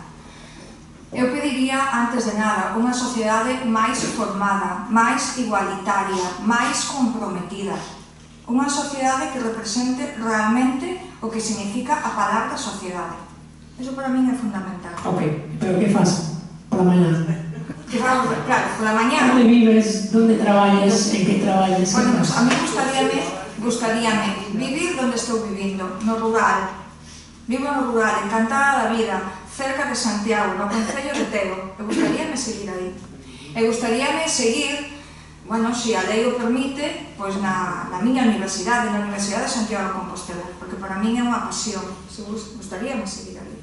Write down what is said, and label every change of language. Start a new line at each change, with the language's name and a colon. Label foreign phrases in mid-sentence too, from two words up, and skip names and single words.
Galician: Eu pediría, antes de nada, unha sociedade máis formada, máis igualitaria, máis comprometida. Unha sociedade que represente realmente o que significa a palabra sociedade. Eso para mí é fundamental. Ok, pero que faz
Spanish: por la mañana? Claro, por la mañana. ¿Dónde vives? ¿Dónde traballas? ¿En qué traballas? Bueno, pues a mí
Galician: gustaríame vivir donde estou vivindo, no rural. Vivo no rural, encantada da vida, cerca de Santiago, no concello de Teo. E gustaríame seguir aí. E gustaríame seguir, bueno, se a lei o permite, pois na miña universidade, na Universidade de Santiago de Compostela, porque para min é unha pasión, gustaríame seguir ali.